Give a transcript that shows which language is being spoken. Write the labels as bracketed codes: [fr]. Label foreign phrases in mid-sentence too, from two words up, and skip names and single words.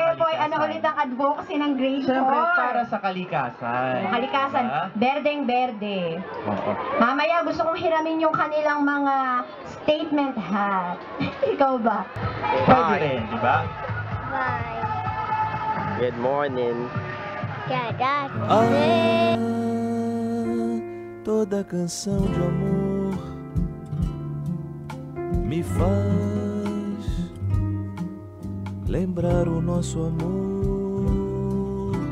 [tl] Jeffoy, ano kalikasan. ulit ang advocacy ng Grade 4? Siyempre, para sa kalikasan. Kalikasan, Diba? berdeng berde. Oo. Mamaya gusto kong hiramin yung kanilang mga [en] statement hat. [tl] Ikaw ba? Pwede rin, di ba? [en] Bye. Good morning. [pt] Cada Toda canção de amor me faz lembrar o nosso amor.